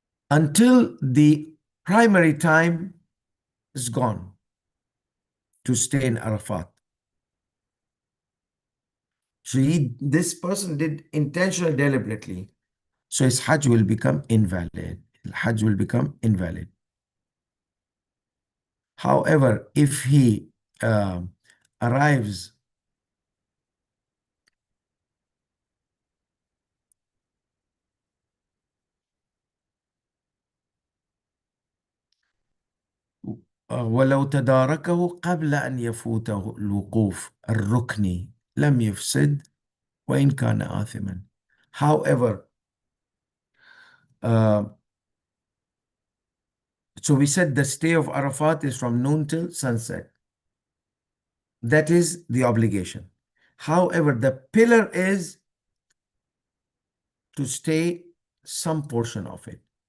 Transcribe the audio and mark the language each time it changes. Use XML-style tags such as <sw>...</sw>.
<en>Until the primary time is gone to stay in Arafat. So this person did intentionally, deliberately. So his Hajj will become invalid. Hajj will become invalid. However, if he arrives</en> <ar>ولو تداركه قبل أن يفوته الوقوف الركني لم يفسد وإن كان آثما.</ar> <en>However, uh, so we said the stay of Arafat is from noon till sunset. That is the obligation. However, the pillar is to stay some portion of it.</en>